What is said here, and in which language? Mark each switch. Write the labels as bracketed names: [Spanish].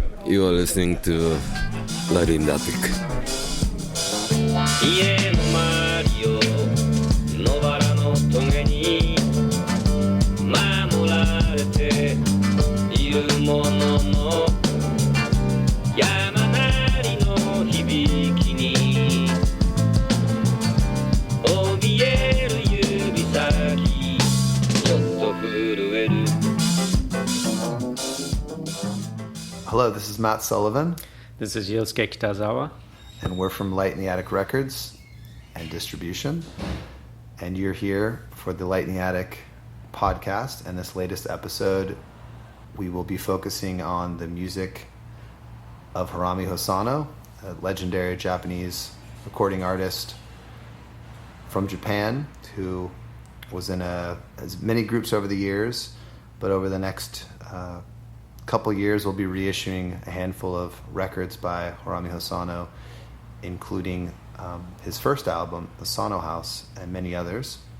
[English] You are listening to Light in the Attic. [Japanese] 家の周りを野原の棘に守られているものの山なりの響きに怯える指先ちょっと震える [English] Hello, this is Matt Sullivan. This is Yosuke Kitazawa. And we're from Light in the Attic Records and Distribution. And you're here for the Light in the Attic podcast. And this latest episode, we will be focusing on the music of Haruomi Hosono, a legendary Japanese recording artist from Japan who was in as many groups over the years, but over the next couple years we'll be reissuing a handful of records by Haruomi Hosono, including his first album, The Sono House, and many others.